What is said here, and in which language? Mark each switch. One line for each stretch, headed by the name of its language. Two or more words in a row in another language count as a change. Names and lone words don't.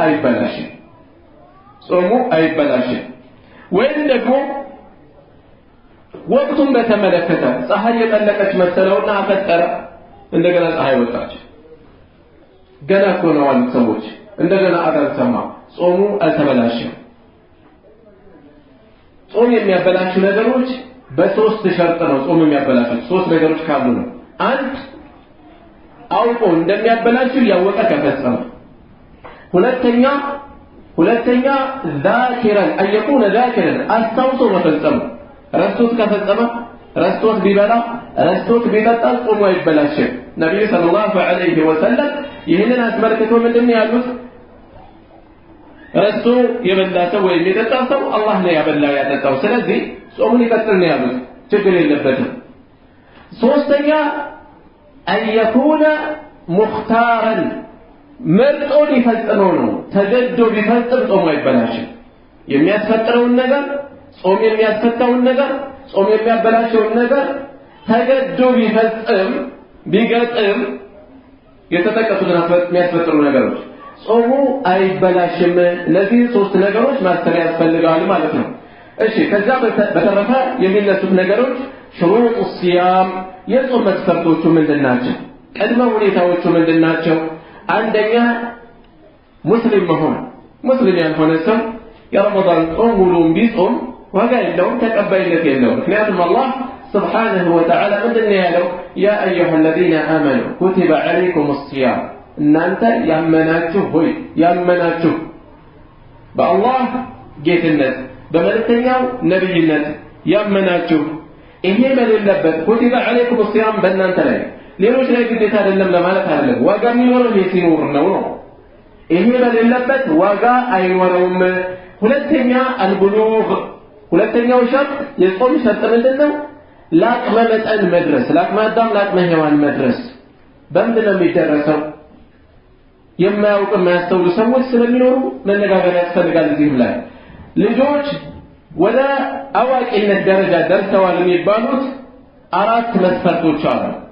Amharic: አይበላሽም ወይም ደግሞ ወቅቱን በተመለከተ ፀሐይ የጠለቀች መሰለውና አፈጠረ እንደገና ፀሐይ ወጣች ገና ኮነዋል ሰዎች እንደገና አዳር ሰማ ጾሙ አልተበላሽም ጾም የሚያበላሹ ነገሮች በሶስት ሸርጥ ነው ጾም የሚያበላሹት ሶስት ነገሮች ካሉ ነው አንድ አውቆ እንደሚያበላሹ ያወቀ ከፈጸመ ሁለተኛ
Arabic: ذاكرا أن يكون ذاكرا
Amharic: አስታውሶ መፈጸም ረስቶት ከፈጸመ ረስቶት ቢበላ ረስቶት ቢጠጣ ጾሙ አይበላሽም ነብዩ ሰለላሁ ዐለይሂ ወሰለም ይህንን አስመልክቶ ምንድነው ያሉት ረስቶ የበላ ሰው ወይም የጠጣ ሰው አላህ ነው ያበላው ያጠጣው ስለዚህ ጾሙን ይቀጥል ነው ያሉት ችግር የለበትም ሶስተኛ
Arabic: أن يكون مختارا
Amharic: مرጦ ሊፈጽመው ነው ተገዶ ቢፈጽም ጾሙ አይበላሽም የሚያስፈጥረውን ነገር ጾም የሚያስፈታውን ነገር ጾም የሚያበላሸውን ነገር ተገዶ ቢፈጽም ቢገጥም የተጠቀሱትን የሚያስፈጥሩ ነገሮች ጾሙ አይበላሽም እነዚህ ሶስት ነገሮች ማስተር ያስፈልጋል ማለት ነው እሺ ከዛ በተረፈ የሚነሱት ነገሮች
Arabic: شروط الصيام
Amharic: የጾም መስፈርቶቹ ምንድናቸው ቅድመ ሁኔታዎቹ ምንድናቸው አንደኛ ሙስሊም መሆን ሙስሊም ያልሆነ ሰው የረመዳን ጾም ሙሉውን ቢጾም ዋጋ የለውም ተቀባይነት የለውም ምክንያቱም አላህ
Arabic: سبحانه وتعالى
Amharic: ምንድነው ያለው
Arabic: يا أيها الذين آمنوا كتب عليكم الصيام
Amharic: እናንተ ያመናችሁ ሆይ ያመናችሁ በአላህ ጌትነት በመልእክተኛው ነብይነት ያመናችሁ ይሄ በሌለበት
Arabic: كتب عليكم الصيام
Amharic: በእናንተ ላይ ሌሎች ላይ ግዴታ አይደለም ለማለት አይደለም ዋጋ የሚኖረው የሲኖር ነው ይሄ በሌለበት ዋጋ አይኖረውም ሁለተኛ አልቡሉግ ሁለተኛው ሸርጥ የጾም ሸርጥ ምንድነው ለአቅመ መጠን መድረስ ለአቅመ አዳም ለአቅመ ሔዋን መድረስ በምንድነው የሚደረሰው የማያውቁ የማያስተውሉ ሰዎች ስለሚኖሩ መነጋገር ያስፈልጋል እዚህም ላይ ልጆች ወደ አዋቂነት ደረጃ ደርሰዋል የሚባሉት አራት መስፈርቶች አሉ